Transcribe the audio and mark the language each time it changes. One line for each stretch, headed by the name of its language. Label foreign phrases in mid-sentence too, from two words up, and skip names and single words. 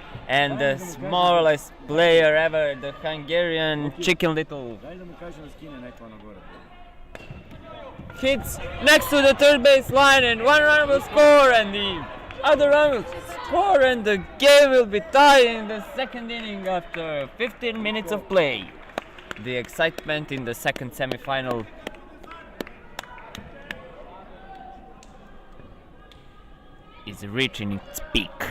English: And the smallest player ever, the Hungarian Chicken Little,
Serbian: Daj da mu kažem da skine neko ono gore.
English: hits next to the third base line, and one run will score, and the other run will score, and the game will be tied in the second inning after 15 minutes of play. The excitement in the second semifinal is reaching its peak.